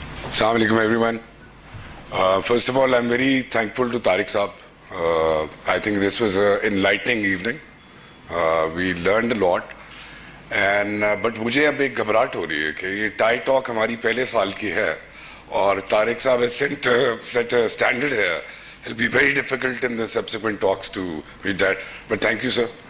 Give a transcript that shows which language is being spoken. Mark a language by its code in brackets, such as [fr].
[en] Assalamu alaikum everyone. First of all, I'm very thankful to Tariq Saab. I think this was an enlightening evening. We learned a lot. [ur] But مجھے اب ایک گھبراہٹ ہو رہی ہے کہ یہ ٹائی ٹاک ہماری پہلے سال کی ہے اور طارق صاحب [en] has set a standard here. It'll be very difficult in the subsequent talks to read that. But thank you, sir.